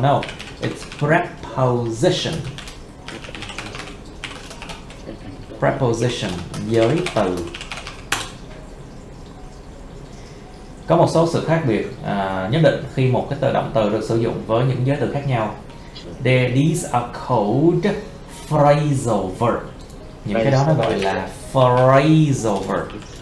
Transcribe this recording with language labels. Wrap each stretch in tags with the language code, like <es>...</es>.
<en>No. It's preposition.</en> <vi>Preposition. Giới từ. Có một số sự khác biệt nhất định khi một cái từ động từ được sử dụng với những giới từ khác nhau.</vi> <en>These are called phrasal verb.</en> <vi>Những cái đó nó gọi là phrasal verb.</vi>